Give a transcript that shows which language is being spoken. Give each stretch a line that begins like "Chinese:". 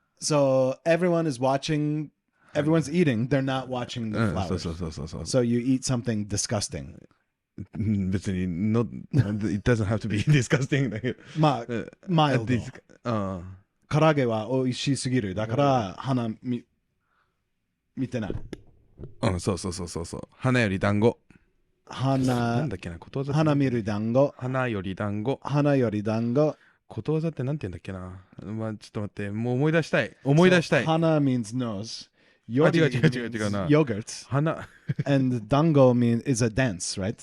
English: So everyone is watching, everyone's eating, they're not watching the
Japanese: そう
English: flowers.
Japanese: そうそうそうそう。
English: So you eat something disgusting.
Japanese: 別に
English: it doesn't have to be disgusting
Japanese: だけど。まあ、マイルド。うん。唐揚げは美味しすぎる。だから、見てない。うん、そうそうそうそうそう。花より団子。なんだっけな、ことわざ。花見る団子。花より団子。花より団子。ことわざってなんて言うんだっけな。まあ、ちょっと待って、もう思い出したい。思い出したい。
English: 花 means nose.
Japanese: 違うな。
English: Yogurt.
Japanese: 花。
English: And dango is a dance, right?